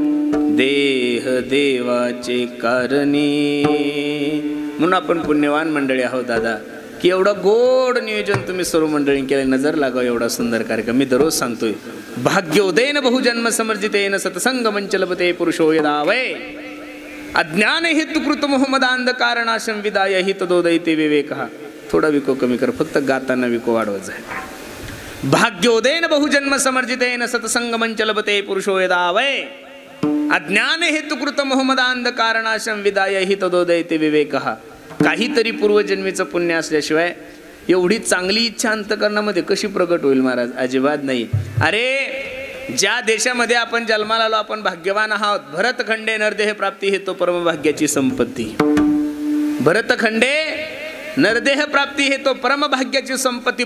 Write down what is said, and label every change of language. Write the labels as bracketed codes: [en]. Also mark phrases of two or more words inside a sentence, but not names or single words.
[mr] देह देवाचे कारणी. म्हणून आपण पुण्यवान मंडळी आहोत दादा, की एवढं गोड नियोजन तुम्ही सर्व मंडळी केलं. नजर लागाव एवढा सुंदर कार्यक्रम. मी दररोज सांगतोय, [sa] भाग्योदयेन बहुजन्म समर्जितेन सत्संग मंचलपते पुरुषो यदा वै अज्ञान हेतुकृत मोहमदांधकारणाशं विदाय हि तदोदयते विवेकः. [mr] थोडा विको कमी कर, फक्त गाताना विको वाढवत जाय. [sa] भाग्योदयेन बहुजन्म समर्जितेन सत्संग मंचलपते पुरुषो यदा वै अज्ञान हेतुकृत मोहमदांधकारणाशं विदाय हि तदोदयते विवेकः. [mr] काहीतरी पूर्वजन्मीचं पुण्य असल्याशिवाय एवढी चांगली इच्छा अंतकरणामध्ये कशी प्रगट होईल महाराज? अजिबात नाही. अरे ज्या देशामध्ये आपण जन्माला आलो आपण भाग्यवान आहोत. भरतखंडे नरदेह प्राप्ती हे तो परमभाग्याची संपत्ती. भरतखंडे नरदेह प्राप्ती हे तो परमभाग्याची संपत्ती.